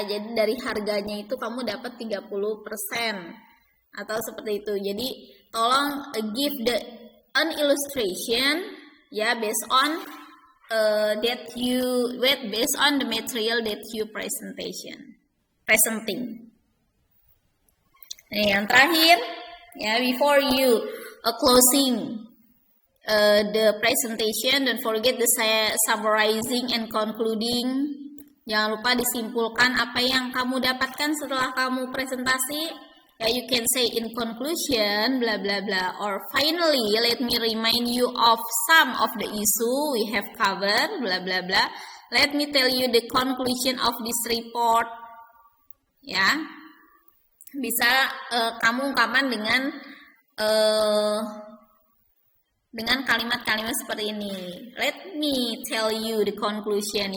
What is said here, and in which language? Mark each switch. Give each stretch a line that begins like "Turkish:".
Indonesian: Jadi dari harganya itu kamu dapat 30% atau seperti itu. Jadi tolong
English: give an illustration ya, based on based on the material that you presenting.
Indonesian: Nah, yang terakhir ya,
English: before you closing the presentation, don't forget the summarizing and concluding.
Indonesian: Jangan lupa disimpulkan apa yang kamu dapatkan setelah kamu presentasi.
English: Ya, you can say in conclusion, blah blah blah, or finally, let me remind you of some of the issue we have covered, blah blah blah. Let me tell you the conclusion of this report. ya.
Indonesian: Bisa kamu ungkapkan dengan kalimat-kalimat seperti ini.
English: Let me tell you the conclusion.